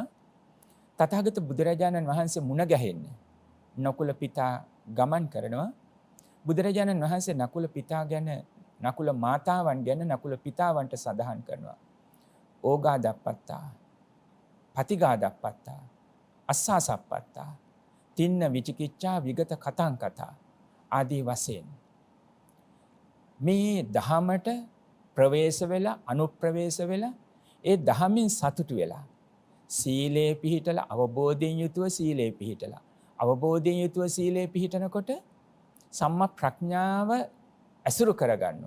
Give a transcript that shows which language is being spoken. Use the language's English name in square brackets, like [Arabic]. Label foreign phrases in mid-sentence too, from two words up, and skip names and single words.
[Sinhala] තථාගත බුදුරජාණන් වහන්සේ මුණ ගැහෙන්න නකුල පිතා ගමන් කරනවා. බුදුරජාණන් වහන්සේ නකුල පිතා ගැන නකුල මාතාවන් ගැන නකුල පිතාවන්ට සඳහන් කරනවා. [Pali] ඕගාදප්පත්තා පතිගාදප්පත්තා අස්සාසප්පත්තා තින්න විචිකිච්ඡා විගත කතං කතා [Sinhala] ආදී වශයෙන් මේ දහමට ප්‍රවේශ වෙලා අනුප්‍රවේශ වෙලා ඒ දහමින් සතුටු වෙලා සීලේ පිහිටලා අවබෝධයෙන් යුතුව සීලේ පිහිටලා අවබෝධයෙන් යුතුව සීලේ පිහිටනකොට සම්මා ප්‍රඥාව ඇසුරු කරගන්නවා.